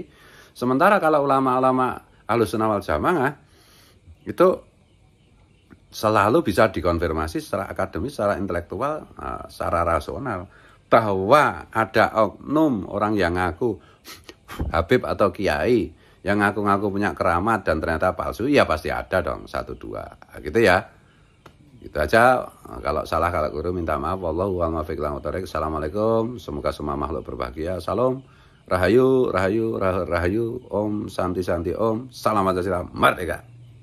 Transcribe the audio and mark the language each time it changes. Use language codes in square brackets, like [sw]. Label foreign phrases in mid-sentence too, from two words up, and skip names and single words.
[id] Sementara kalau ulama-ulama Ahlussunnah wal Jamaah itu selalu bisa dikonfirmasi secara akademis, secara intelektual, secara rasional, bahwa ada oknum orang yang ngaku Habib atau kiai yang ngaku-ngaku punya keramat dan ternyata palsu, ya pasti ada dong 1-2 gitu ya. Itu aja. Kalau salah, kalau keliru minta maaf. [ar] والله أعلم بالصواب. [id] Assalamualaikum, semoga semua makhluk berbahagia. Salam rahayu, rahayu, rahayu, [sa] ॐ शान्ति शान्ति ॐ, [id] salam, merdeka.